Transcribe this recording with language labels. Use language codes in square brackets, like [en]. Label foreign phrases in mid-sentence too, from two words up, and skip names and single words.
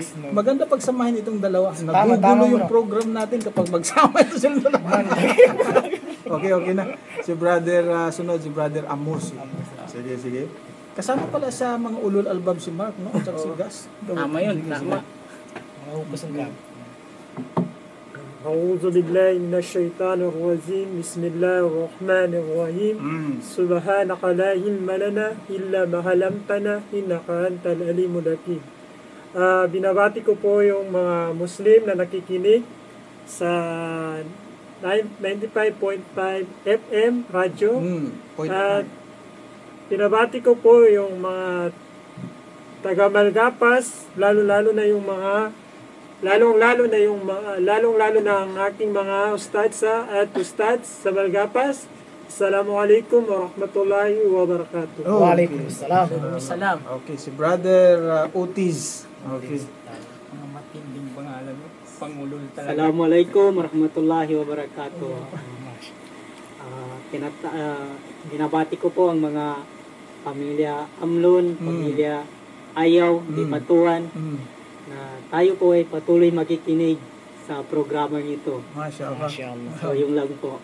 [tl] Maganda pagsamahin itong dalawa. Tama, Nagugulo yung bro. program natin kapag magsama ito silang dalawa. Okay na. Si Brother, sunod si Brother Amos. Sige. Kasama pala sa mga [ar] أولو الألباب [tl] si Mark, no? At saka si Gas. Tama yun, Sige, tama. [ar] أعوذ بالله من الشيطان الرجيم بسم الله الرحمن الرحيم سبحانك لا علم لنا إلا ما علمتنا إنك أنت العليم الحكيم. [tl] Binabati ko po yung mga Muslim na nakikinig sa 95.5 FM radyo. At binabati ko po yung mga taga Malgapas, lalo-lalo na yung mga lalong-lalo na ang aking mga ustads at ustads sa Malgapas. [ar] السلام عليكم ورحمة الله وبركاته. [tl] Oh, Waalaikumsalam. Salam. Okay, si Brother Otis. Okay. Mga matinding pangalan mo. Pangulol talaga. [ar] السلام عليكم ورحمة الله وبركاته. [tl] Binabati ko po ang mga pamilya Amlon, pamilya Ayaw, Dipatuan, na tayo po ay patuloy makikinig sa programang ito. [ar] ما شاء الله. [tl] So yung lang po.